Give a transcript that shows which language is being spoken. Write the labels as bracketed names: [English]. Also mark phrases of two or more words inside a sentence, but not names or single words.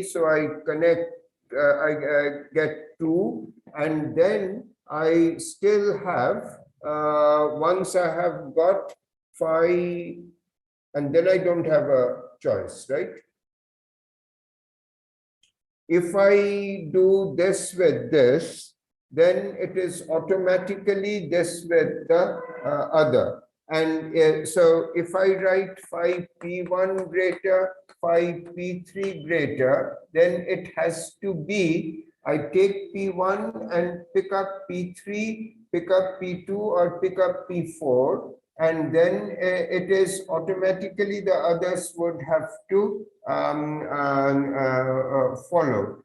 [English] So I connect, I get two, and then I still have, once I have got phi, and then I don't have a choice, right? If I do this with this, then it is automatically this with the other. And so if I write phi P1 greater, phi P3 greater, then it has to be, I take P1 and pick up P3, pick up P2 or pick up P4, and then it is automatically the others would have to follow.